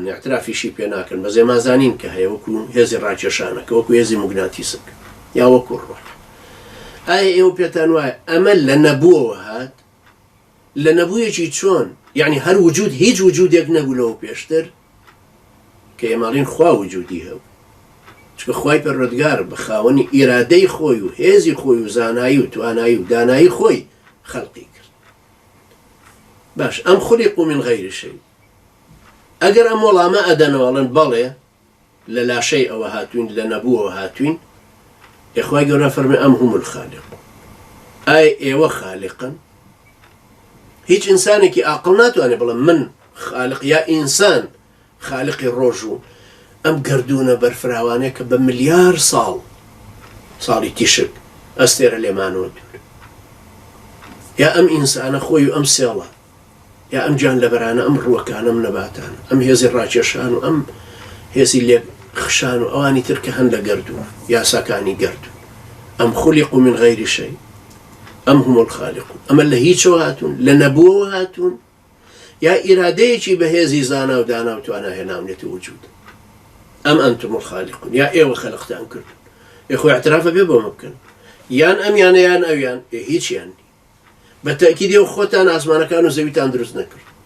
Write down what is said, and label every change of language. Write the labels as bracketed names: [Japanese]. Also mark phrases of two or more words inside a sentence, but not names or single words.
[Central Kurdish] اعترافیشی پێ ناکەن بەزێ مازانین کە هەیە وەکو هێزی ڕاکێشانەکە وەکو هێزی موگناتیسک یا وەکو ڕۆح ئایا ئێوە پێتان وایە ئەمە لە نەبووەوە هات لە نەبوویەکی چۆن یعنی هەر وجود هیچ وجودێک نەبوو لەوە پێشتر کە ئێماڵین خوا وجودی هەبوو چکە خوای پەروەردگار بە خاوەنی ئیرادەی خۆی و هێزی خۆی و زانایی و توانایی و دانایی خۆی خەڵقی کرد باش ئەم [Arabic] خولقوا من غير شيء [Central Kurdish] ئەگەر ئەم وەڵامە ئەدەنەوەڵن بەڵێ لە لاشەی ئەوە هاتوین لە نەبووەوە هاتوین یخوای گەورە فەرمێ ئەم [Arabic] هم الخالقون [Central Kurdish] ئایا ئێوە خالقن هیچ ئینسانێکی عاقڵ ناتوانێت بڵێ من خالق یا ئینسان خالقی ڕۆژ و ئەم گەردوونە بەرفراوانەیە کە بە ملیار ساڵی تیشک ئەستێرە لێمانەوە دوور یا ئەم ئینسانە خۆی و ئەم سێڵە یا ئەم گیان لەبەرانە ئەم ڕووەکانە ئەم نەباتانە ئەم هێزی ڕاکێشان و ئەم هێزی لێ خشان و ئەوانی تر کە هەن لە گەردووە یاساکانی گەردوون ئەم [Arabic] خولقوا من غير شيء [Central Kurdish] ئەم [Arabic] هم الخالقون [Central Kurdish] ئەمە لە هیچەوە هاتوون لە نەبووەوە هاتوون یا ئیرادەیەکی بەهێزی زانا و دانا و توانە هێناونێتی وجود ئەم [Arabic] ئەنتم الخالقون [Central Kurdish] یا ئێوە خەلقتان کردون یخۆ اعترافە بێ بۆمە بکەن یان ئەمیانە یان ئەویان هیچیان بە تەکیدی و خۆتان ئاسمانەکان و زەویتان دروست نەکرد